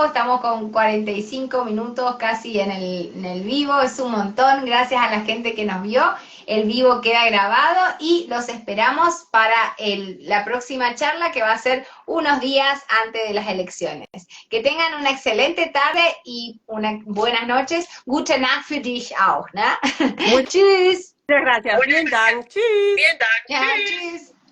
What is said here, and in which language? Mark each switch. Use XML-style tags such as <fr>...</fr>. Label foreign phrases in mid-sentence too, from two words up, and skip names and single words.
<es>Estamos con 45 minutos casi en el vivo, es un montón. Gracias a la gente que nos vio. El vivo queda grabado y los esperamos para la próxima charla que va a ser unos días antes de las elecciones. Que tengan una excelente tarde y buenas noches.</es> <de>Gute Nacht für dich auch, ¿no? Tschüss.</de> <es>Muchas gracias.</es> <de>Vielen Dank. Tschüss. Ja, tschüss.</de>